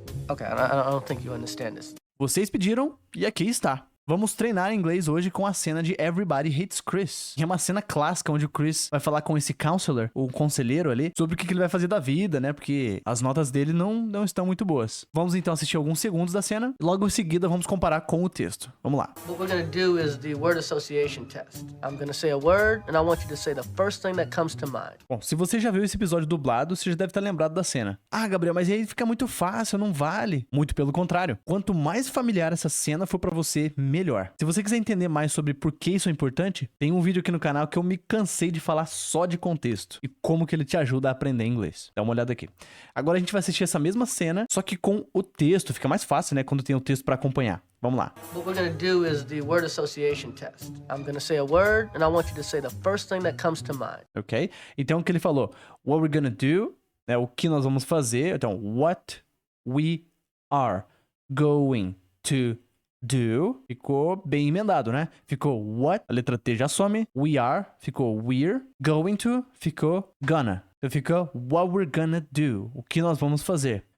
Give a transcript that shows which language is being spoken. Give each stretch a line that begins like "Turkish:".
English: Okay, I don't think you understand this.
Portuguese: Vocês pediram e aqui está. Vamos treinar inglês hoje com a cena de Everybody Hates Chris. Que é uma cena clássica onde o Chris vai falar com esse counselor, o conselheiro ali, sobre o que ele vai fazer da vida, né? Porque as notas dele não estão muito boas. Vamos então assistir alguns segundos da cena e logo em seguida vamos comparar com o texto. Vamos lá.
English: What we're gonna do is the word association test. I'm gonna say a word, and I want you to say the first thing that comes to mind.
Portuguese: Bom, se você já viu esse episódio dublado, você já deve estar lembrado da cena. Ah, Gabriel, mas aí fica muito fácil, não vale. Muito pelo contrário. Quanto mais familiar essa cena for pra você, melhor. Se você quiser entender mais sobre por que isso é importante, tem um vídeo aqui no canal que eu me cansei de falar só de contexto e como que ele te ajuda a aprender inglês. Dá uma olhada aqui. Agora a gente vai assistir essa mesma cena, só que com o texto. Fica mais fácil, né, quando tem o texto pra acompanhar. Vamos lá.
English: What we're gonna do is the word association test. I'm gonna say a word, and I want you to say the first thing that comes to mind.
Portuguese: Ok? Então o que ele falou?
English: What we're gonna do,
Portuguese: né, o que nós vamos fazer. Então,
English: what we are going to do,
Portuguese: ficou bem emendado, né? Ficou what, a letra T já some. We are, ficou we're. Going to, ficou gonna. Então ficou
English: what we're gonna do,
Portuguese: o que nós vamos fazer.